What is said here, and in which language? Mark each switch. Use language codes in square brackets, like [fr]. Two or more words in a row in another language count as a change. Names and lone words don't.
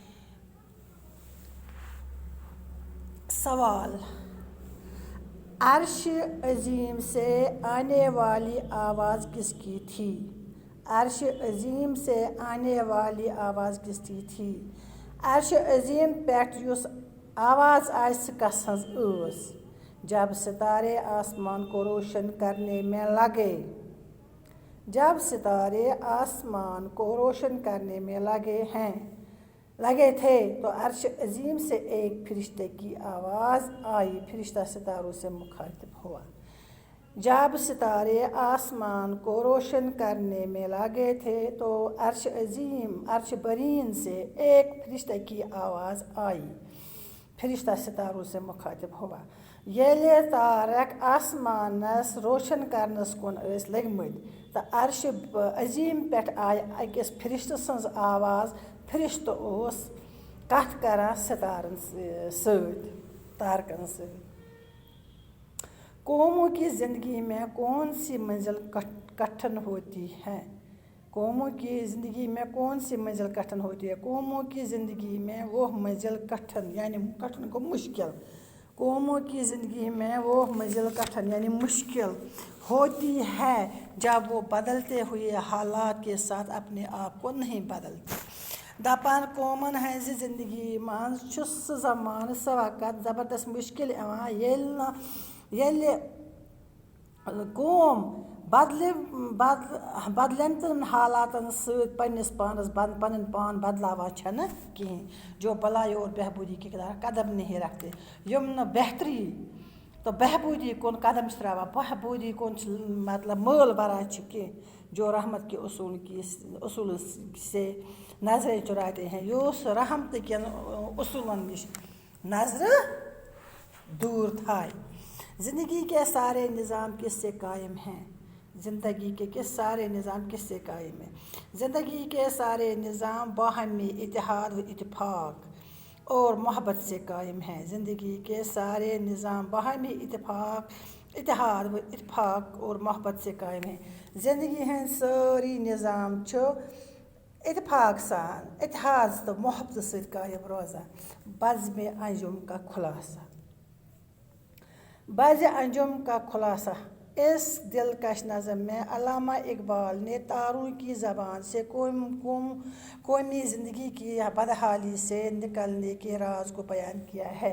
[ur] سوال: عرش عظیم سے آنے والی آواز کس کی تھی؟ عرش عظیم سے آنے والی آواز کس کی تھی؟ [ks] عرش عظیم پٮ۪ٹھ یُس آواز آئے سُہ کس ہنٛز ٲس؟ [ur] جب ستارے آسمان کو روشن کرنے میں لگے. جب ستارے آسمان کو روشن کرنے میں لگے تھے تو عرش عظیم سے ایک فرشتے کی آواز آئی. فرشتہ ستاروں سے مخاطب ہوا. جب ستارے آسمان کو روشن کرنے میں لگے تھے تو عرش برین سے ایک فرشتے کی آواز آئی. فرشتہ ستاروں سے مخاطب ہوا. [ks] ییٚلہِ تارک آسمانس روشن کرنس کُن ٲسۍ لٔگمٕتۍ تہٕ عرش عظیم پٮ۪ٹھ آیہِ أکِس فرشتہٕ سٕنٛز آواز. فرشتہٕ اوس کتھ کران ستارن سۭتۍ، تارکن سۭتۍ. [ur] قوموں کی زندگی میں کون سی منزل کٹھن ہوتی ہے؟ قوموں کی زندگی میں کون سی منزل کٹھن ہوتی ہے؟ قوموں کی زندگی میں وہ منزل کٹھن یعنی کٹھن کو مشکل. قوموں کی زندگی میں وہ منزل کٹھن یعنی مشکل ہوتی ہے جب وہ بدلتے ہوئے حالات کے ساتھ اپنے آپ کو نہیں بدلتے. [ks] دپان قومن ہنٛزِ زندگی منٛز چھُ سُہ زمانہٕ سُہ وقت زبردست مشکل یِوان ییٚلہِ قوم بدلن تہٕ حالاتن سۭتۍ پننِس پانس پنُن پان بدلاوان چھنہٕ کِہیٖنۍ. [ur] جو بھلائی اور بہبودی کی قدم نہیں رکھتے. [ks] یِم نہٕ بہتری تہٕ بہبودی کُن قدم چھِ تراوان، بہبودی کُن چھِ مطلب مٲل بھران چھِ کینٛہہ. [ur] جو رحمت کے اصول سے نظریں چراتے ہیں. [ks] یُس رحمت کٮ۪ن اصوٗلن نِش نظرٕ دور تھایہِ. [ur] زندگی کے سارے نظام کس سے قائم ہیں؟ زندگی کے سارے نظام کس سے قائم ہیں؟ زندگی کے سارے نظام باہمی اتحاد و اتفاق اور محبت سے قائم ہیں. زندگی کے سارے نظام باہمی اتحاد و اتفاق اور محبت سے قائم ہیں. [ks] زندگی ہٕنٛدۍ سٲری نظام چھُ اتفاق سان، اتحاد تہٕ محبت سۭتۍ قائم روزان. [ur] بزمِ انجم کا خلاصہ. بزمِ انجم کا خلاصہ. اس دلکش نظم میں علامہ اقبال نے تاروں کی زبان سے قومی زندگی کی بدحالی سے نکلنے کے راز کو بیان کیا ہے.